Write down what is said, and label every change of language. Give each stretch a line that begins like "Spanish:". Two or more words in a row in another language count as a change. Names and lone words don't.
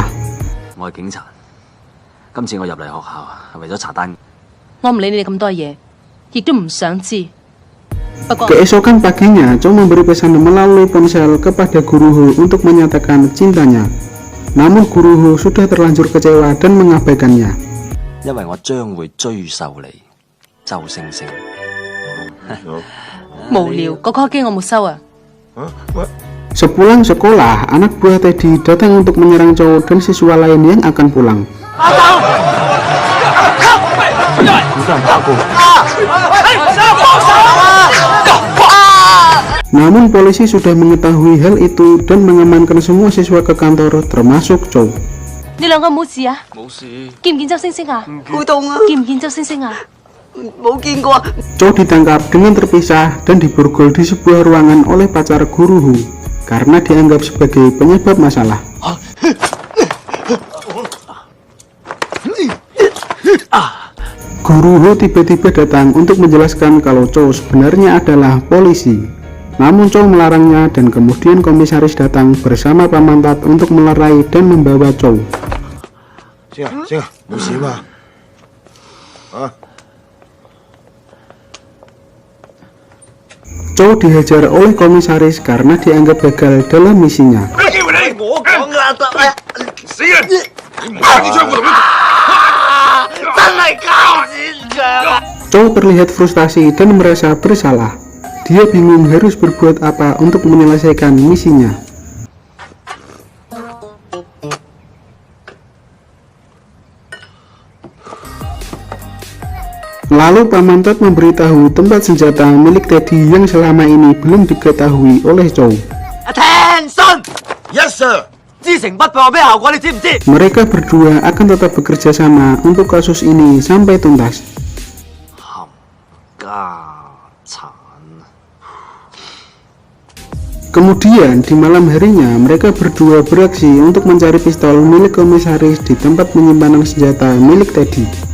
Cantonese: 我係警察，今次我入嚟學校係為咗查單。我唔理你哋咁多嘢，亦都唔想知。不過
Indonesian: Keesokan paginya, Chow memberi pesan melalui ponsel kepada Guru Ho untuk menyatakan cintanya. Namun Guru Ho sudah terlanjur kecewa dan mengabaikannya.
Cantonese: 因為我將會追授你，周星星。無聊，嗰個機我冇收啊！
Indonesian: Sepulang sekolah, anak buah Teddy datang untuk menyerang Chow dan siswa lain yang akan pulang. Namun polisi sudah mengetahui hal itu dan mengamankan semua siswa ke kantor termasuk Chow.
Cantonese: 你兩個冇事啊？冇事，見唔見周星星啊？好凍啊！見唔見周星星啊？冇見過。
Indonesian: Chow ditangkap dengan terpisah dan diborgol di sebuah ruangan oleh pacar Guru Ho karena dianggap sebagai penyebab masalah. Guru Ho tiba-tiba datang untuk menjelaskan kalau Chow sebenarnya adalah polisi. Namun Chow melarangnya dan kemudian komisaris datang bersama Paman Tat untuk melerai dan membawa Chow.
Cantonese: 星啊，星啊，冇事嘛？啊！
Indonesian: Chow dihajar oleh komisaris karena dianggap gagal dalam misinya.
Cantonese: 我講噶啦，死人！你唔開支槍，我同你真係交戰場。
Indonesian: Chow terlihat frustasi dan merasa bersalah. Dia bingung harus berbuat apa untuk menyelesaikan misinya. Lalu Paman Tat memberitahu tempat senjata milik Teddy yang selama ini belum diketahui oleh Chow.
English: Attention！ Yes sir。
Cantonese: 知情不報有咩效果？你知唔知？
Indonesian: Mereka berdua akan tetap bekerja sama untuk kasus ini sampai tuntas.
Cantonese: 家產。
Indonesian: Kemudian di malam harinya mereka berdua beraksi untuk mencari pistol milik komisaris di tempat penyimpanan senjata milik Teddy.